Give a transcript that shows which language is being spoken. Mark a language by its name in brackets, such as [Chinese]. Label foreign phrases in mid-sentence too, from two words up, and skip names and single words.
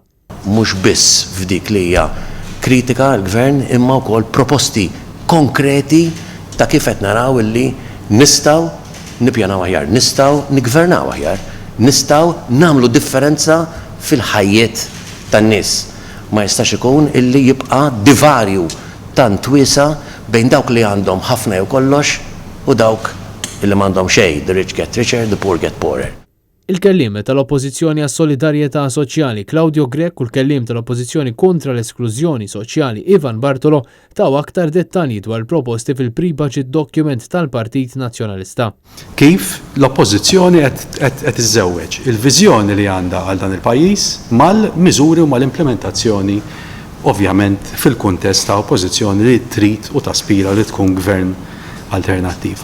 [Maltese] Mhux biss f'dik li hija kritika l-gvern imma wkoll proposti konkreti ta' kif qed naraw illi nistgħu nippjanaw aħjar, nistgħu nigvernaw aħjar, nistgħu nagħmlu differenza fil-ħajjiet tan-nies. Ma jistax ikun illi jibqa' divarju tant wiesa bejn dawk li għandhom ħafna jew kollox u dawk illi m'għandhom xejn, [English] the rich get richer, the poor get poorer. [Maltese] Il-kelliem tal-Oppożizzjoni għas-Solidarjetà Soċjali Claudio Grech u l-kelliem tal-Oppożizzjoni kontra l-Esklużjoni Soċjali Ivan Bartolo taw aktar dettalji dwar proposti fil- [English] pre-budget document [Maltese] tal-Partit Nazzjonalista. Kif l-Oppożizzjoni qed iżżewweġ il-viżjoni li għandha għal dan il-pajjiż mal-miżuri u mal-implementazzjoni ovvjament fil-kuntest ta' oppożizzjoni li trid u taspira li tkun gvern alternattiv.